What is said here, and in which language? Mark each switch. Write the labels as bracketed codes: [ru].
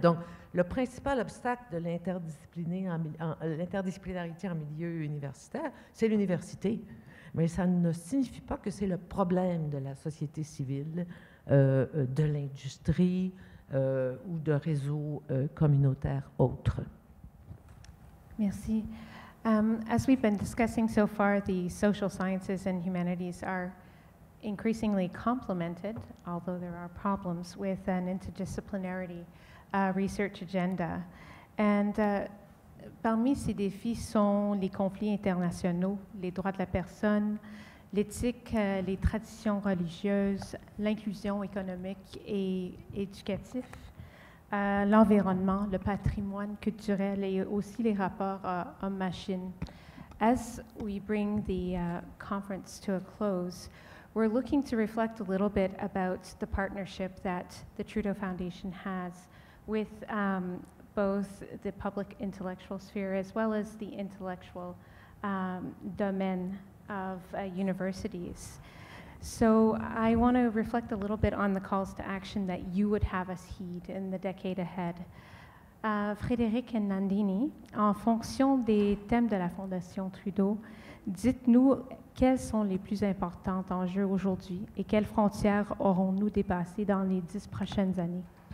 [fr] Donc, le principal obstacle de l'interdisciplinarité en milieu universitaire, c'est l'université. Mais ça ne signifie pas que c'est le problème de la société civile, de l'industrie ou de réseaux communautaires autres. Merci. [en] As we've been discussing so far, the social sciences and humanities are increasingly complemented, although there are problems, with an interdisciplinarity research agenda. [fr] And parmi ces défis sont les conflits internationaux, les droits de la personne, l'éthique, les traditions religieuses, l'inclusion économique et éducative, l'environnement, le patrimoine culturel et aussi les rapports homme-machine. [en] As we bring the conference to a close, we're looking to reflect a little bit about the partnership that the Trudeau Foundation has with both the public intellectual sphere as well as the intellectual domain of universities. So I want to reflect a little bit on the calls to action that you would have us heed in the decade ahead. [fr] Frédéric et Nandini, en fonction des thèmes de la Fondation Trudeau, dites-nous quels sont les plus importants enjeux aujourd'hui et quelles frontières aurons-nous dépassées dans les 10 prochaines années?